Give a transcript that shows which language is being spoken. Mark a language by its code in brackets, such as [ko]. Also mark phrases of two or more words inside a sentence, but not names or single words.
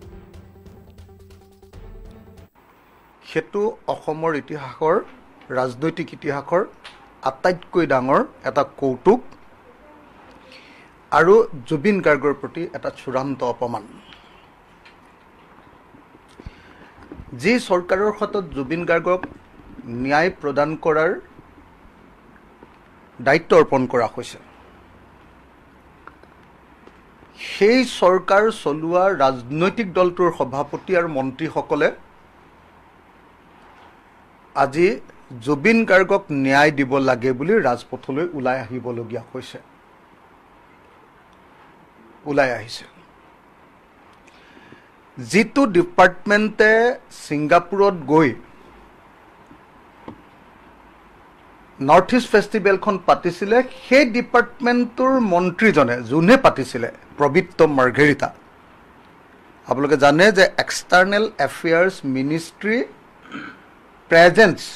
[as] হেতু অসমৰ ইতিহাসৰ ৰাজনৈতিক ইতিহাসৰ আটাইতকৈ ডাঙৰ এটা কৌতুক আৰু जुबिन गार्गर प्रति এটা চূড়ান্ত অপমান যি সৰকাৰৰ হাতত जुबिन गार्गক ন্যায় প্ৰদান কৰাৰ দায়িত্ব অৰ্পণ কৰা হৈছে সেই সৰকাৰ চলোৱা ৰাজনৈতিক দলটোৰ সভাপতি আৰু মন্ত্ৰীসকলে আজি जुबिन गार्गক ন্যায় দিব লাগে বুলি ৰাজপথলৈ ওলাই আহিবলগীয়া হৈছে ওলাই আহিছে জিতু ডিপাৰ্টমেণ্টে সিঙ্গাপুৰত গৈ নৰ্থ ইষ্ট ফেষ্টিভেলখন পাতিছিলে সেই ডিপাৰ্টমেণ্টৰ মন্ত্ৰীজনে যোনে পাতিছিলে প্ৰবিত্ৰ মাৰ্ঘেৰিটা আপোনালোকে জানে যে [en] external affairs ministry presence